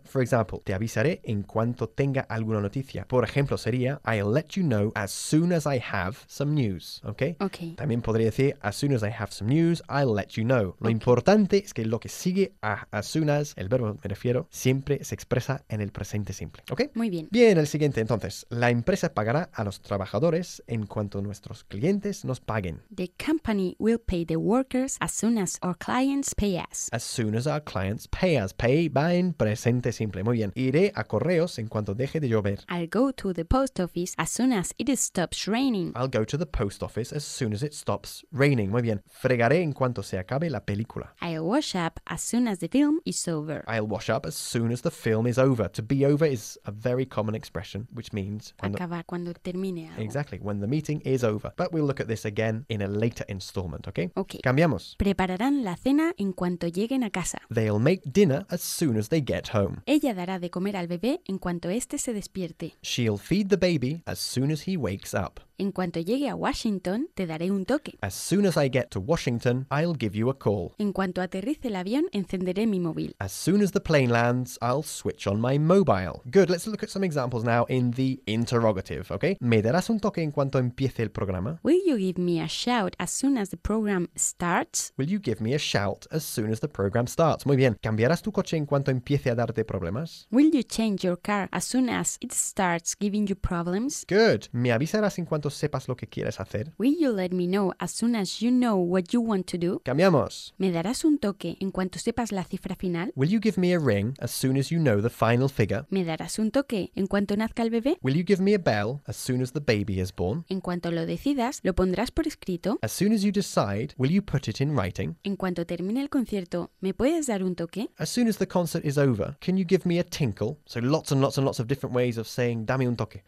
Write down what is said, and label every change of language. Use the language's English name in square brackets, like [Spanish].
[English] For example, [Spanish] te avisaré en cuanto tenga alguna noticia. Por ejemplo, sería [English] I'll let you know as soon as I have some news. Okay? Okay. También podría decir as soon as I have some news, I'll let you know. [Spanish] Lo importante es que lo que sigue a [English] as soon as, [Spanish] el verbo me refiero, siempre se expresa en el presente simple. [English] Okay? [Spanish] Muy bien. Bien, el siguiente entonces. La empresa pagará a los trabajadores en cuanto nuestros clientes nos paguen. [English] The company will pay the workers as soon as our clients pay us. As soon as our clients pay us. Pay [Spanish] va en presente simple. Muy bien. Iré a correos en cuanto deje de llover. [English] I'll go to the post office as soon as it stops raining. I'll go to the post office as soon as it stops raining. [Spanish] Muy bien. Fregaré en cuanto se acabe la película. [English] I'll wash up as soon as the film is over. I'll wash up as soon as the film is over. To be over is a very common expression, which means [Spanish] acabar cuando termine algo. [English] Exactly, when the meeting is over. But we'll look at this again in a later installment, okay? Okay. [Spanish] Cambiamos. Prepararán la cena en cuanto lleguen a casa. [English] They'll make dinner as soon as they get home. [Spanish] Ella dará de comer al bebé en cuanto este se despierte. [English] She'll feed the baby as soon as he wakes up. [Spanish] En cuanto llegue a Washington, te daré un toque. [English] As soon as I get to Washington, I'll give you a call. [Spanish] En cuanto aterrice el avión, encenderé mi móvil. [English] As soon as the plane lands, I'll switch on my mobile. Good, let's look at some examples now in the interrogative, okay? [Spanish] ¿Me darás un toque en cuanto empiece el programa? [English] Will you give me a shout as soon as the program starts? Will you give me a shout as soon as the program starts? [Spanish] Muy bien. ¿Cambiarás tu coche en cuanto empiece a darte problemas? [English] Will you change your car as soon as it starts giving you problems? Good. [Spanish] ¿Me avisarás en cuanto sepas lo que quieres hacer? [English] Will you let me know as soon as you know what you want to do? [Spanish] Cambiamos. ¿Me darás un toque en cuanto sepas la cifra final? [English] Will you give me a ring as soon as you know the final figure? [Spanish] ¿Me darás un toque en cuanto nazca el bebé? [English] Will you give me a bell as soon as the baby is born? [Spanish] En cuanto lo decidas, ¿lo pondrás por escrito? [English] As soon as you decide, will you put it in writing? [Spanish] En cuanto termine el concierto, ¿me puedes dar un toque? [English] As soon as the concert is over, can you give me a tinkle? So lots and lots and lots of different ways of saying [Spanish] dame un toque.